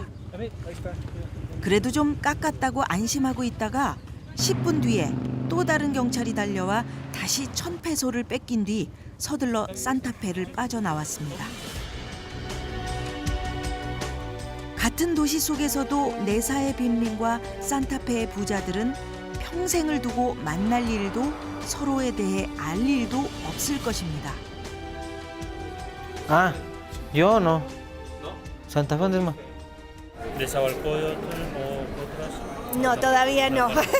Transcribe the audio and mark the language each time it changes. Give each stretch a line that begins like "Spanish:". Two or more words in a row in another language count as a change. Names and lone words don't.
Korean: 그래도 좀 깎았다고 안심하고 있다가 10분 뒤에 또 다른 경찰이 달려와 다시 1,000페소를 뺏긴 뒤 서둘러 산타페를 빠져나왔습니다. 같은 도시 속에서도 네사의 빈민과 산타페의 부자들은 평생을 두고 만날 일도 서로에 대해 알 일도 없을 것입니다.
Spanish: Ah, yo no. Santa Fe, ¿dónde más? ¿Nezahualcóyotl o otras? No, todavía no.